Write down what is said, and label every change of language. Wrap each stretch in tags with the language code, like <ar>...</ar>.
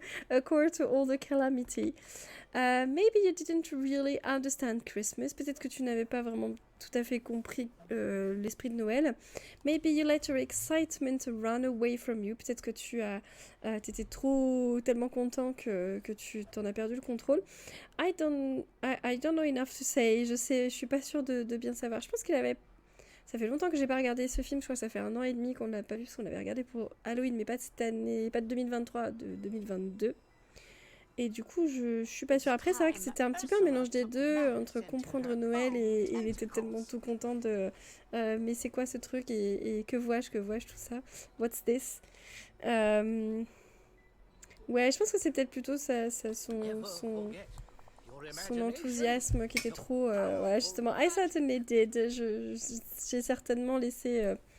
<en>A core to all the calamity. Maybe you didn't really understand Christmas.</en> <fr>Peut-être que tu n'avais pas vraiment tout à fait compris l'esprit de Noël.</fr> <en>Maybe you let your excitement run away from you.</en> <fr>Peut-être que t'étais tellement content que tu t'en as perdu le contrôle.</fr> <en>I don't know enough to say.</en> <fr>Je suis pas sûre de bien savoir. Je pense ça fait longtemps que j'ai pas regardé ce film. Je crois que ça fait 1 an et demi qu'on l'a pas vu parce qu'on l'avait regardé pour Halloween, mais pas de cette année, pas de 2023, de 2022. Et du coup, je suis pas sûre. Après, c'est vrai que c'était un petit peu un mélange des deux, entre comprendre Noël et il était tellement tout content de mais c'est quoi ce truc et que vois-je, tout ça.</fr> <en>What's this?</en> <fr>Ouais, je pense que c'est peut-être plutôt son enthousiasme qui était trop... ouais, justement,</fr> <en>I certainly did.</en> <fr>J'ai certainement laissé...</fr>